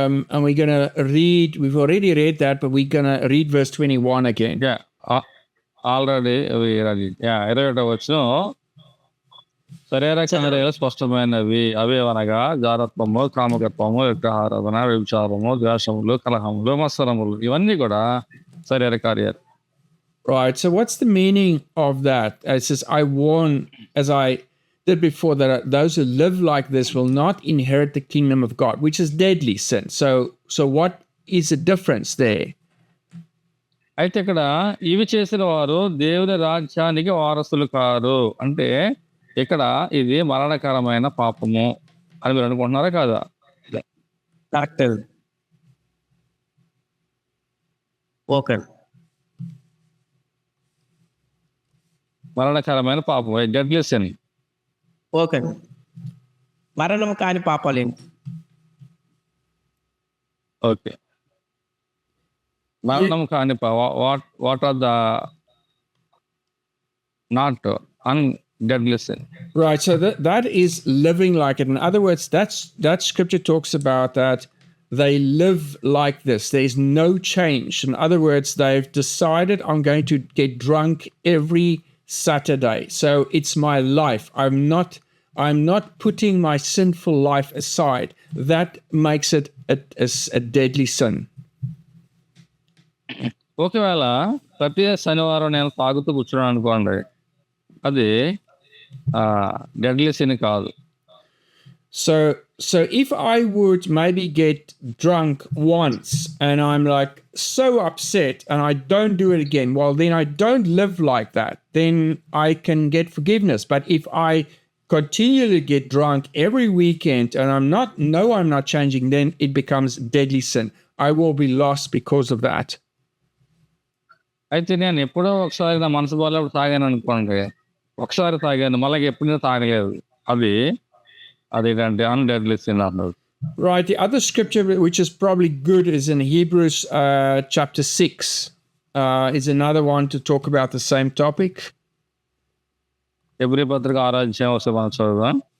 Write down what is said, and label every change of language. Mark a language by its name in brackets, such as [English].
[English] And we're going to read, we've already read that, but we're going to read verse 21 again. [Telugu] Already 21వ వచనం, శరీర కార్యాలు స్పష్టమైనవి అవే అనగా జారత్వము, కామకత్వము, విగ్రహారాధన, వ్యభిచారము, ద్వేషములు, కలహములు, మత్సరములు, ఇవన్నీ కూడా శరీర కార్యాలు. [English] Right. So what's the meaning of that? It says, I warn, as I did before, that those who live like this will not inherit the kingdom of God, which is deadly sin. So what is the difference there? [Telugu] అయితే ఇక్కడ ఇవి చేసిన వారు దేవుని రాజ్యానికి వారసులు car అంటే ఇక్కడ ఇది మరణకరమైన పాపము అని మీరు అనుకుంటున్నారా కాదా? [English] Correct. Okay. [Telugu] మరణకరమైన పాపం, [English] Deadly sin. [Telugu] ఓకే. మరణం కాని పాపాలు ఏంటి? [English] okay, [Telugu] మరణం కాని [English] What are the not deadly sin. Right. So that is living like it. In other words, that scripture talks about that they live like this. There's no change. In other words, they've decided, I'm going to get drunk every Saturday. So it's my life. I'm not putting my sinful life aside. That makes it a deadly sin. [Telugu] ఒకవేళ ప్రతి శనివారం నేను తాగుతూ కూర్చున్నాను అనుకోండి, అది [English] deadly sin [Telugu] కాదు. [English] So if I would maybe get drunk once and I'm like so upset and I don't do it again, well then I don't live like that. Then I can get forgiveness. But if I continually get drunk every weekend and I'm not changing, then it becomes deadly sin. I will be lost because of that. [Telugu] అయితే నేను ఎప్పుడో ఒకసారి నా మనసు బాగాలేప్పుడు తాగాను అనుకోండి, ఒకసారి తాగాను మళ్ళీ ఎప్పుడైనా తాగలేదు, అదేంటంటే [English] undeadly sin [Telugu] అన్నారు. [English] Right. The other scripture which is probably good is in Hebrews chapter 6. Is another one to talk about the same topic. [Telugu] Hebrew పత్రిక 6వ అధ్యాయం ఒకసారి మనం చదువుదాం.